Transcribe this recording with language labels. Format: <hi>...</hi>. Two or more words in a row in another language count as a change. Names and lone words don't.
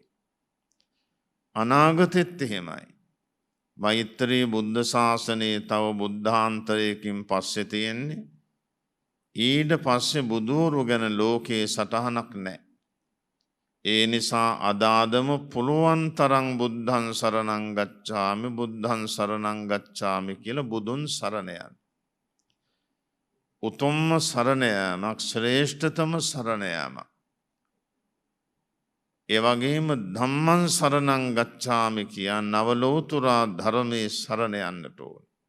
<si>අනාගතෙත් එහෙමයි. මෛත්‍රී බුද්ධ ශාසනයේ තව බුද්ධාන්තරයකින් පස්සේ තියෙන්නේ. ඊට පස්සේ බුදුවරු ගැන ලෝකේ සටහනක් නැහැ. ඒ නිසා අදාදම පුළුවන් තරම්</si> <pi>බුද්ධං සරණං ගච්ඡාමි බුද්ධං සරණං ගච්ඡාමි</pi> <si>කියලා බුදුන් සරණ යන්න. උතුම්ම සරණ යාමක් ශ්‍රේෂ්ඨතම සරණ යාමක්. ඒ වගේම</si> <pi>ධම්මං සරණං ගච්ඡාමි</pi> <si>කියා නවලෝතුරා ධර්මයේ සරණ යන්නට ඕන.</si>